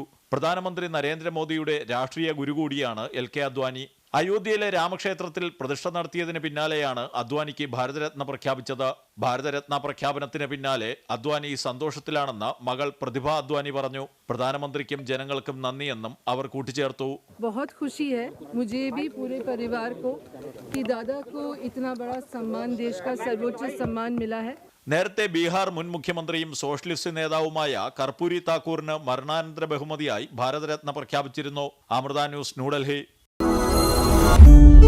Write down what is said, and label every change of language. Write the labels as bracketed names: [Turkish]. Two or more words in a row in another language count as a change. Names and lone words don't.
[Malayalam] പ്രധാനമന്ത്രി നരേന്ദ്രമോദിയുടെ രാഷ്ട്രീയ ഗുരു കൂടിയാണ് എൽ.കെ. അദ്വാനി. അയോധ്യയിലെ രാമക്ഷേത്രത്തിൽ പ്രതിഷ്ഠ നടത്തിയതിന് പിന്നാലെയാണ് അദ്വാനിക്ക് ഭാരതരത്ന പ്രഖ്യാപിച്ചത്. ഭാരതരത്ന പ്രഖ്യാപനത്തിന് പിന്നാലെ അദ്വാനി സന്തോഷത്തിലാണെന്ന് മകൾ പ്രതിഭ അദ്വാനി പറഞ്ഞു. പ്രധാനമന്ത്രിക്കും ജനങ്ങൾക്കും നന്ദിയെന്നും അവർ കൂട്ടിച്ചേർത്തു. [Hindi] बहुत खुशी है मुझे भी पूरे परिवार को कि दादा को इतना बड़ा सम्मान देश का सर्वोच्च सम्मान मिला है. [Malayalam] നേരത്തെ ബീഹാർ മുൻ മുഖ്യമന്ത്രിയും സോഷ്യലിസ്റ്റ് നേതാവുമായ കർപ്പൂരി താക്കൂറിന് മരണാനന്തര ബഹുമതിയായി ഭാരതരത്ന പ്രഖ്യാപിച്ചിരുന്നു. അമൃത ന്യൂസ്, ന്യൂഡൽഹി.